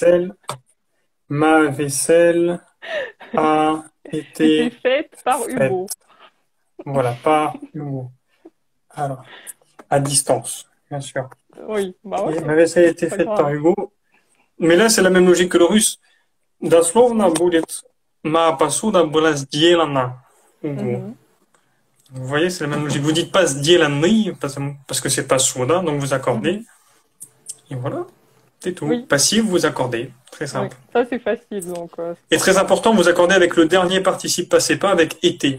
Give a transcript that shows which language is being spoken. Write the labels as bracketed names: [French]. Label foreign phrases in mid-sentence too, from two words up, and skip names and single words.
[French] vaisselle. Ma vaisselle a Été été faite par faite. Hugo. Voilà, par Hugo. Alors, à distance, bien sûr. Oui, bah Et ouais, ma vaisselle a été pas faite par grave. Hugo. Mais là, c'est la même logique que le russe. [Russian] Дословно будет «Моя посуда была сделана Hugo». Mhm. [French] Vous voyez, c'est la même logique. Vous dites pas «сделанный» parce que c'est pas souda, donc vous accordez. Mhm. Et voilà, c'est tout. Oui, Passif, vous accordez. Très oui, simple. ça c'est facile, donc c'est Et très parfait. important, vous accordez avec le dernier participe passé pas avec été.